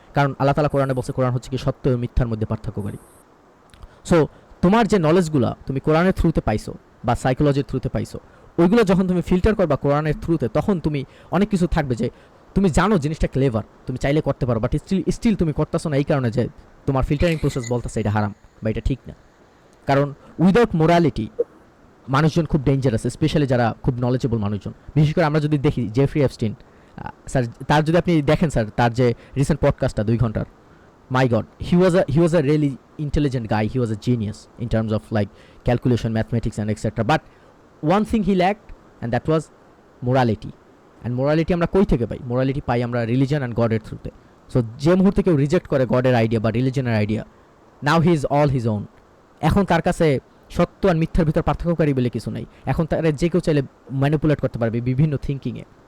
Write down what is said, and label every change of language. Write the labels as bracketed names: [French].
[Bangla] কারণ আল্লাহ তাআলা কোরআনে বলছে কোরআন হচ্ছে কি সত্য ও মিথ্যার মধ্যে পার্থক্যকারী। সো তোমার যে নলেজগুলো তুমি কোরআনের থ্রুতে পাইছো বা সাইকোলজির থ্রুতে পাইছো, ওইগুলো যখন তুমি ফিল্টার করবা কোরআনের থ্রুতে, তখন তুমি অনেক কিছু থাকবে যে তুমি জানো জিনিসটা ক্লেভার, তুমি চাইলে করতে পারো, বাট স্টিল তুমি করতেছো না, এই কারণে যে তোমার ফিল্টারিং প্রসেস বলতেছে এটা হারাম বা এটা ঠিক না। কারণ উইদাউট মোরালিটি মানুষজন খুব ডেঞ্জারাস, স্পেশালি যারা খুব নলেজেবল মানুষজন। বিশেষ করে আমরা যদি দেখি জেফ্রি এপস্টিন স্যার, তার যদি আপনি দেখেন স্যার তার যে রিসেন্ট পডকাস্টটা 2 ঘন্টার, [English] my god, he was a really intelligent guy, he was a genius in terms of like calculation, mathematics and etc. But one thing he lacked, and that was morality. And morality [Bangla] আমরা কই থেকে পাই? Morality পাই আমরা religion and গডের থ্রুতে। So যে মুহূর্তে কেউ reject করে গডের idea বা রিলিজনের idea, [English] Now he is all his own. [Bangla] এখন তার কাছে সত্য আর মিথ্যার ভিতর পার্থক্যকারী বলে কিছু নাই। এখন তার যে কেউ চাইলে ম্যানিপুলেট করতে পারবে বিভিন্ন থিঙ্কিংয়ে।